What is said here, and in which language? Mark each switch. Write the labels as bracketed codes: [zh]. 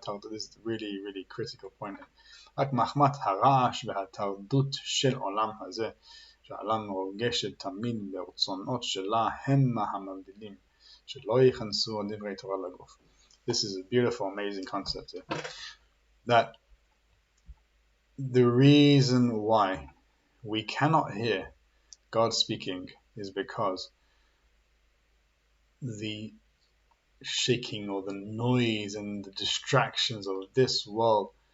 [en] This is a really, really critical point. [he] רק מחמת הרעש והתרדות של עולם הזה, שהעולם מורגשת תמיד ברצונות שלה, הם המבדילים, שלא יכנסו דברי תורה לגוף. [en] This is a beautiful, amazing concept here. That the reason why we cannot hear God speaking is because the shaking or the noise and the distractions of this world,